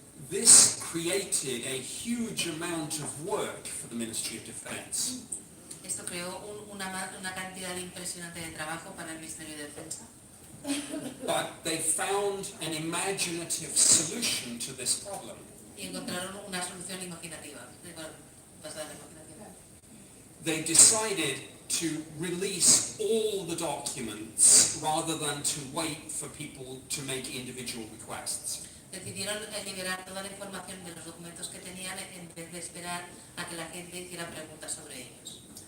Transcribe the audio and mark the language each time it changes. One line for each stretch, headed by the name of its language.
English: This created a huge amount of work for the Ministry of Defence.
Spanish: Esto creó una cantidad impresionante de trabajo para el Ministerio de Defensa.
English: But they found an imaginative solution to this problem.
Spanish: Y encontraron una solución imaginativa, basada en la imaginación.
English: They decided to release all the documents rather than to wait for people to make individual requests.
Spanish: Decidieron liberar toda la información de los documentos que tenían en vez de esperar a que la gente hiciera preguntas sobre ellos.